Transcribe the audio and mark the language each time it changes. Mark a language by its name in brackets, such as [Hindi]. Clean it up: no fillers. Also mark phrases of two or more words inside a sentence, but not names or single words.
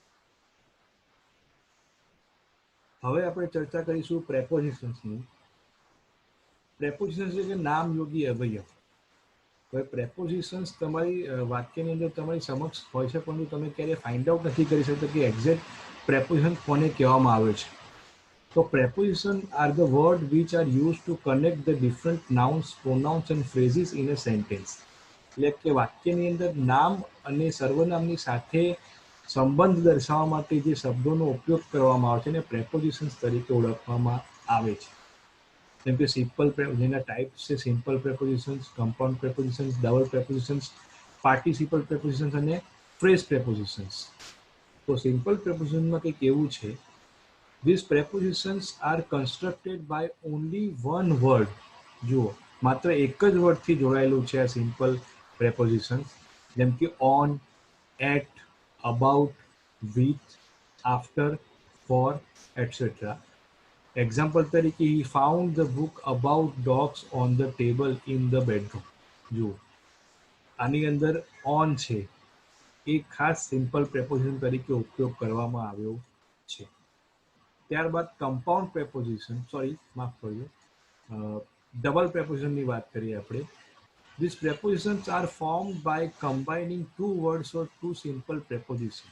[Gujarati] હવે આપણે ચર્ચા કરીશું પ્રેપોઝિશન્સની. પ્રેપોઝિશન્સ એટલે કે નામયોગી અવયવ. હવે પ્રેપોઝિશન્સ તમારી વાક્યની અંદર તમારી સમક્ષ હોય છે, પરંતુ તમે ક્યારેય [English] find out [Gujarati] નથી કરી શકતા કે [English] exact preposition [Gujarati] કોને કહેવામાં આવે છે. [English] તો preposition are the word which are used to connect the different nouns, pronouns and phrases in a sentence. [Gujarati] એટલે કે વાક્યની અંદર નામ અને સર્વનામની સાથે સંબંધ દર્શાવવા માટે જે શબ્દોનો ઉપયોગ કરવામાં આવે છે એને પ્રેપોઝિશન્સ તરીકે ઓળખવામાં આવે છે. જેમ કે સિમ્પલ, જેના ટાઈપ્સ છે [English] simple prepositions, compound prepositions, double prepositions, participle prepositions અને phrase prepositions. [Gujarati] તો સિમ્પલ પ્રેપોઝિશનમાં કંઈક એવું છે, [English] these prepositions are constructed by only one word. [Gujarati] જુઓ, માત્ર એક જ વર્ડથી જોડાયેલું છે આ સિમ્પલ પ્રેપોઝિશન્સ, જેમ કે [English] on, at, about, with, after, for, etcetera. [Gujarati] એક્ઝામ્પલ તરીકે [English] he found the book about dogs on the table in the bedroom. [Gujarati] જુઓ, આની અંદર ઓન છે એ ખાસ સિમ્પલ પ્રેપોઝિશન તરીકે ઉપયોગ કરવામાં આવ્યો છે. ત્યારબાદ [English] compound preposition, [Gujarati] માફ કરજો, ડબલ પ્રેપોઝિશનની વાત કરીએ આપણે. [English] These prepositions are formed by combining two words or two simple prepositions.